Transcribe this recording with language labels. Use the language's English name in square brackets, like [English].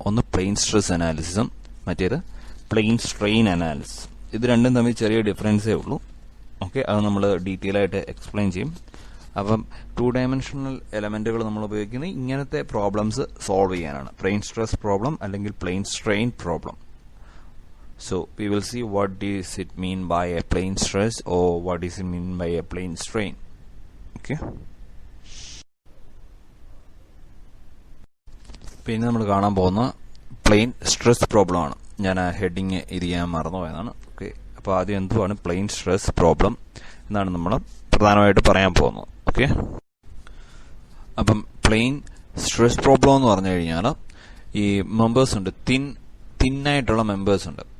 [Malayalam] ഒന്ന് plain stress അനാലിസിസും മറ്റേത് plain strain analysis. ഇത് രണ്ടും തമ്മിൽ ചെറിയ ഡിഫറൻസേ ഉള്ളൂ. ഓക്കെ, അത് നമ്മൾ ഡീറ്റെയിൽ ആയിട്ട് എക്സ്പ്ലെയിൻ ചെയ്യും. അപ്പം 2 ഡയമെൻഷണൽ എലമെന്റുകൾ നമ്മൾ ഉപയോഗിക്കുന്നത് ഇങ്ങനത്തെ പ്രോബ്ലംസ് സോൾവ് ചെയ്യാനാണ്. പ്ലെയിൻ സ്ട്രെസ് പ്രോബ്ലം അല്ലെങ്കിൽ plain strain problem. [English] So we will see what does it mean by a plane stress or what does it mean by a plane strain. Okay. [Malayalam] പിന്നെ നമ്മൾ കാണാൻ പോകുന്ന plain stress problem ആണ്. ഞാൻ ആ heading ഇത് ചെയ്യാൻ മറന്നുപോയതാണ്. ഓക്കെ, അപ്പോൾ ആദ്യം എന്തുവാണ് പ്ലെയിൻ സ്ട്രെസ് പ്രോബ്ലം എന്നാണ് നമ്മൾ പ്രധാനമായിട്ട് പറയാൻ പോകുന്നത്. ഓക്കെ, അപ്പം പ്ലെയിൻ സ്ട്രെസ് പ്രോബ്ലം എന്ന് പറഞ്ഞു കഴിഞ്ഞാൽ ഈ മെമ്പേഴ്സ് ഉണ്ട്, തിന്നായിട്ടുള്ള മെമ്പേഴ്സ് ഉണ്ട്.